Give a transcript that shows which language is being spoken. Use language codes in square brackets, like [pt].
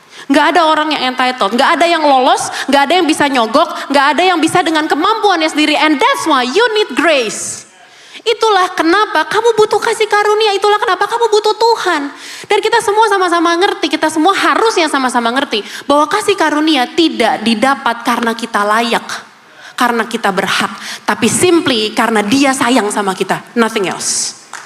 [id] Gak ada orang yang entitled, gak ada yang lolos, gak ada yang bisa nyogok, gak ada yang bisa dengan kemampuannya sendiri. [en] And that's why you need grace. [id] Itulah kenapa kamu butuh kasih karunia, itulah kenapa kamu butuh Tuhan. Dan kita semua sama-sama ngerti, kita semua harusnya sama-sama ngerti bahwa kasih karunia tidak didapat karena kita layak, karena kita berhak, tapi [en] simply [id] karena Dia sayang sama kita, [en] nothing else.